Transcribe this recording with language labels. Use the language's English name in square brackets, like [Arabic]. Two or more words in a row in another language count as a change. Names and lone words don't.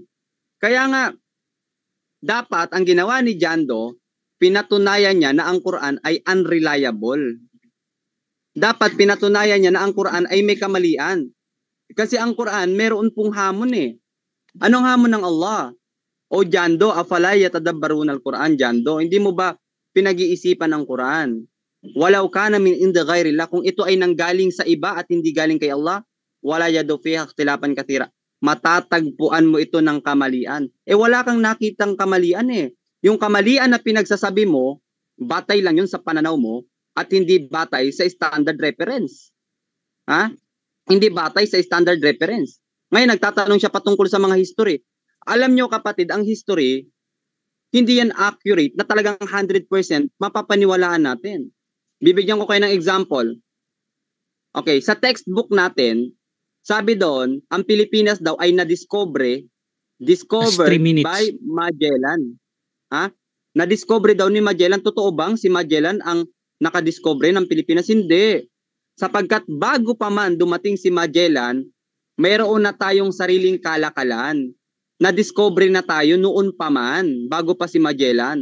[Filipino] Kaya nga, dapat ang ginawa ni Jando, pinatunayan niya na ang Quran ay unreliable. dapat pinatunayan niya na ang Quran ay may kamalian. Kasi ang Quran meron pong hamon eh. Anong hamon ng Allah? O Jando, [Arabic] أفلا يتدبرون القرآن, [Filipino] Jando. Hindi mo ba pinag-iisipan ang Quran? [Arabic] ولو كان من عند غير الله, [Filipino] kung ito ay nanggaling sa iba at hindi galing kay Allah, [Arabic] لوجدوا فيه اختلافا كثيرا. [Filipino] Matatagpuan mo ito ng kamalian. Wala kang nakitang kamalian eh. Yung kamalian na pinagsasabi mo, batay lang yun sa pananaw mo at hindi batay sa [English] standard reference. [Filipino] Ha? Hindi batay sa [English] standard reference. [Filipino] Ngayon, nagtatanong siya patungkol sa mga history. Alam nyo kapatid, ang history, hindi yan accurate na talagang 100% mapapaniwalaan natin. Bibigyan ko kayo ng example. Okay, sa textbook natin, sabi doon, ang Pilipinas daw ay [English] discovered by [Filipino] Magellan. Ha? Na-discover daw ni Magellan. Totoo bang si Magellan ang nakadiscover ng Pilipinas? Hindi. Sapagkat bago pa man dumating si Magellan, mayroon na tayong sariling kalakalan. Na-discover na tayo noon pa man, bago pa si Magellan.